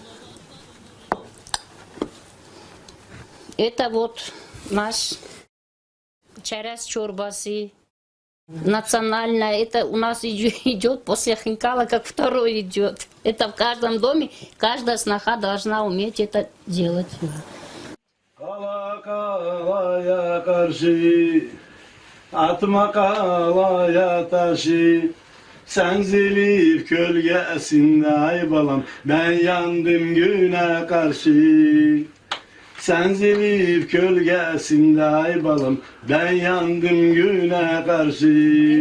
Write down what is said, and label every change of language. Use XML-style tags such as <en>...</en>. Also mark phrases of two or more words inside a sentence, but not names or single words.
<ru>Это вот наш чаряс чорбасы. Национальная, это у нас идет после хинкала, как второй идет. Это в каждом доме, каждая сноха должна уметь это делать.</ru> <az>Kalaya karşı, atma kalaya taşı. Sen zelif gölgesinde ay balam, ben yandım güne karşı. Sen zelif gölgesinde ay balam, ben yandım güne karşı.</az>